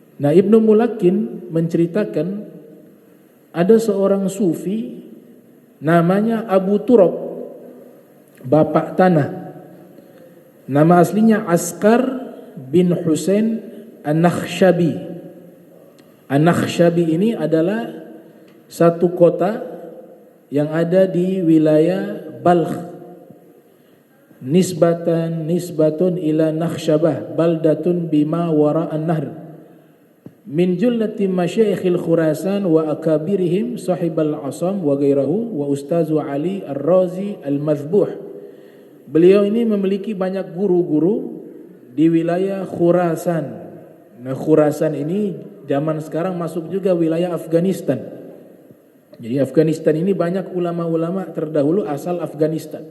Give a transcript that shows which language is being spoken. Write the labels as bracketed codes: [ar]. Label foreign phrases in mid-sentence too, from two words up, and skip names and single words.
[id] Nah, Ibnu Mulaqqin menceritakan ada seorang sufi namanya Abu Turab, bapak tanah. Nama aslinya Askar bin Husain An-Nakhshabi. An-Nakhshabi ini adalah satu kota yang ada di wilayah Balkh. [ar] نسبة إلى نخشبة بلدة بما وراء النهر. من جلة مشايخ خراسان وأكابرهم صاحب الأصم وغيره وأستاذ علي الرازي المذبوح. [id] Beliau ini memiliki banyak guru-guru di wilayah Khurasan. Nah, Khurasan ini zaman sekarang masuk juga wilayah Afghanistan. Jadi Afghanistan ini banyak ulama-ulama terdahulu asal Afghanistan.